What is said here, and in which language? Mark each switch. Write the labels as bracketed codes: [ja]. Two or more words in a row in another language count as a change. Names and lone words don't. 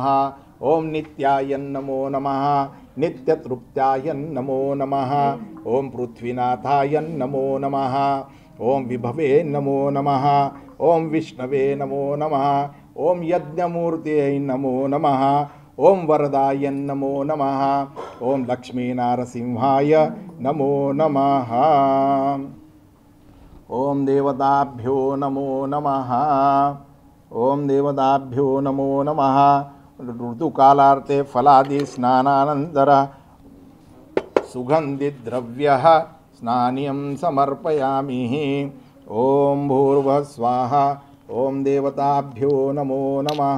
[sa] ఓం నిత్యాయ నమో నమః నిత్యతృప్త్యాయ నమో నమః ఓం పృథ్వీనాథాయ నమో నమః ఓం విభవే నమో నమః ఓం విష్ణవే నమో నమః ఓం యజ్ఞమూర్తయై నమో నమః ఓం వరదాయ నమో నమః ఓం లక్ష్మీనారసింహాయ నమో నమః ఓం దేవతాభ్యో నమో నమః ఓం దేవతాభ్యో నమో నమః ऋतुकालार्थे फलादि स्नानानंतर सुगंधिद्रव्यः स्नानियं समर्पयामि। ओम भूर्भुवः स्वाहा। ओम देवताभ्यो नमो नमः।